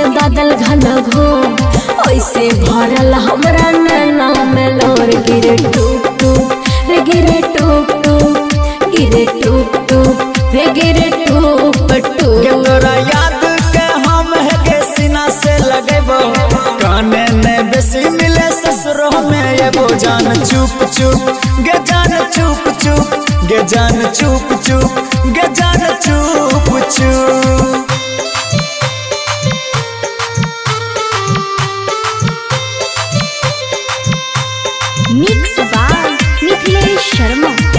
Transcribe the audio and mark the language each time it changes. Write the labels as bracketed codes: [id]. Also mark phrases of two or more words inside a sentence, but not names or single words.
[anp] बादल घन घोर वैसे भरल हमरा नैना में लोर गिरे टूप टूप रे गिरे टूप टूप गिरे टूप टूप रे गिरे टूप टूप। तोरा याद के हम है के सीना से लगेबो काने ने बेसी मिले ससुरो में एबो जान चुप चुप गे जान चुप चुप गे जान चुप चुप गे जान चुप चुप। [en] mix by मिथिलेश शर्मा।